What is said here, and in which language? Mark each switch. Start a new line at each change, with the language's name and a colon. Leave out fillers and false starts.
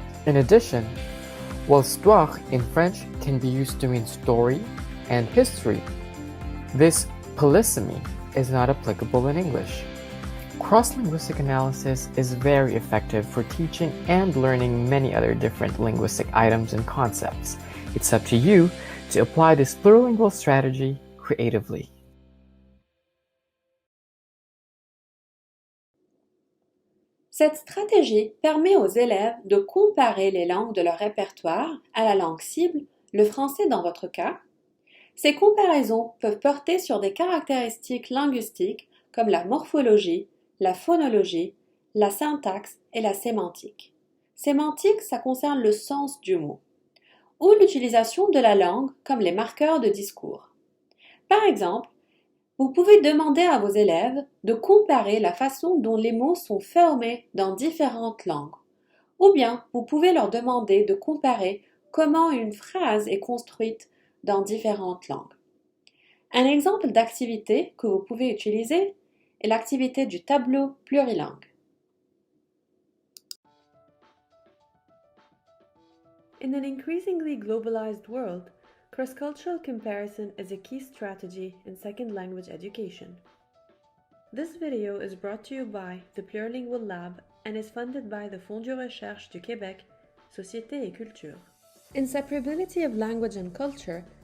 English: In addition, while histoire in French can be used to mean story and history, this polysemy is not applicable in English. Cross-linguistic analysis is very effective for teaching and learning many other different linguistic items and concepts. It's up to you to apply this plurilingual strategy creatively.
French: Cette stratégie permet aux élèves de comparer les langues de leur répertoire à la langue cible, le français dans votre cas. Ces comparaisons peuvent porter sur des caractéristiques linguistiques comme la morphologie, la phonologie, la syntaxe et la sémantique. Sémantique, ça concerne le sens du mot. Ou l'utilisation de la langue comme les marqueurs de discours. Par exemple, vous pouvez demander à vos élèves de comparer la façon dont les mots sont formés dans différentes langues. Ou bien, vous pouvez leur demander de comparer comment une phrase est construite dans différentes langues. Un exemple d'activité que vous pouvez utiliser est l'activité du tableau plurilingue.
English: In an increasingly globalized world, cross-cultural comparison is a key strategy in second language education. This video is brought to you by the Plurilingual Lab and is funded by the Fonds de recherche du Québec, Société et Culture. Inseparability of language and culture